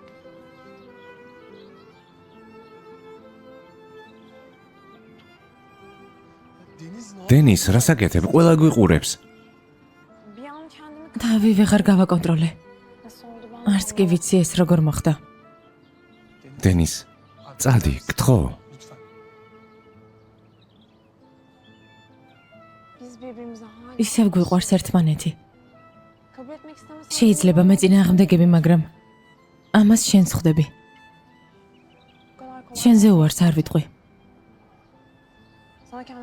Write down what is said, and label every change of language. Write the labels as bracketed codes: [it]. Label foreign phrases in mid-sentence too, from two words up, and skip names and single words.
[ka] დენის, რას აკეთებ? ყველა გვიყურებს. [tr] Bir an kendimi [ka] თავი ვეღარ გავაკონტროლე. [tr] nasıl oldu ben? [ka] არც კი ვიცი ეს როგორ მოხდა. დენის, წადი, გთხოვ. [tr] Biz birbirimize hala [ka] ისევ გვიყვარს ერთმანეთი. [tr] kabul etmek istemesem [ka] შეიძლება მეწინააღმდეგები, მაგრამ ამას შენს ხვდები. [tr] bu kadar kolay. [ka] შენზე უარს არ ვიტყვი. [tr] Sana kendimi